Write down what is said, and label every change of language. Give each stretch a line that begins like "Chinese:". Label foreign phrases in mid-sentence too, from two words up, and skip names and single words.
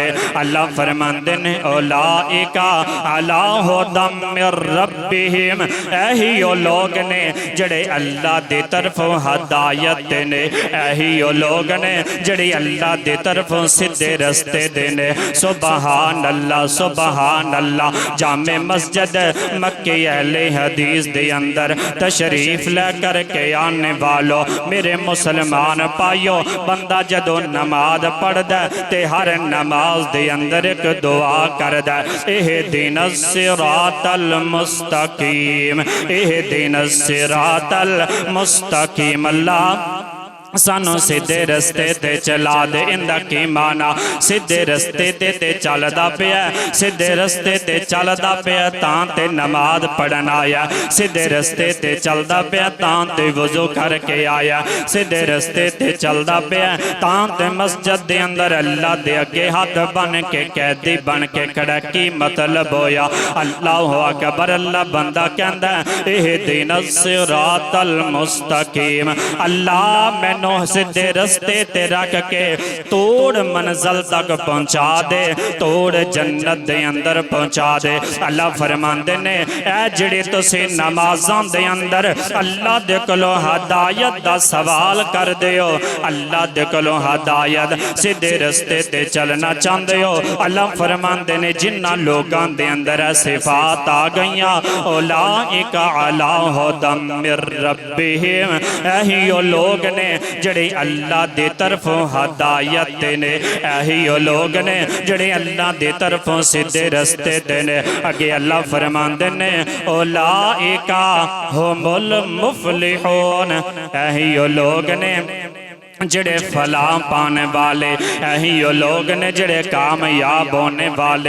Punjabi: اللہ فرماندے نے
Arabic: أولئك على هدى من ربهم
Punjabi: ایہی او لوگ نے جیہڑے اللہ دے طرفوں ہدایت نے ایہی او لوگ نے جیہڑے اللہ دے طرفوں سیدھے رستے دے نے.
Arabic: سبحان الله سبحان الله.
Punjabi: جامع مسجد مکے اہلِ حدیث دے اندر تشریف لے کر کے آنے والوں میرے مسلمان پائیو بندہ جدوں نماز پڑھدا تے ہر نماز دے اندر اک دعا کردا
Arabic: اهدنا الصراط المستقيم اهدنا الصراط المستقيم.
Punjabi: اللہ سانوں سیدھے رستے تے چلا دے. اندا کی معنیٰ سیدھے رستے تے چلدا پیا سیدھے رستے تے چلدا پیا تاں تے نماز پڑھن آیا سیدھے رستے تے چلدا پیا تاں تے وضو کر کے آیا سیدھے رستے تے چلدا پیا تاں تے مسجد دے اندر اللہ دے اگے ہاتھ بن کے قیدی بن کے کھڑا. کی مطلب ہویا
Arabic: الله أكبر.
Punjabi: اللہ بندہ کہندا
Arabic: اهدنا الصراط المستقيم
Punjabi: اللہ میں سیدھے رستے تے رکھ کے توڑ منزل تک پہنچا دے توڑ جنت دے اندر پہنچا دے. اللہ فرماندے نے اے جیہڑی تسیں نمازاں دے اندر اللہ دے کولوں ہدایت دا سوال کر دے ہو اللہ دے کولوں ہدایت سیدھے رستے تے چلنا چاہتے ہو اللہ فرماندے نے جنہاں لوگاں دے اندر صفات آ گئیاں
Arabic: أولئك على هدى من ربهم
Punjabi: ایہی او لوگ نے جڑے اللہ دے طرفوں ہدایت نے ایہی او لوگ نے جڑے اللہ دے طرفوں سیدھے رستے تے نے. اگے اللہ فرماندے نے
Arabic: أولئك هم المفلحون
Punjabi: ایہی او لوگ نے جڑے فلاں پانے والے ایہی او لوگ نے جڑے کامیاب ہونے والے.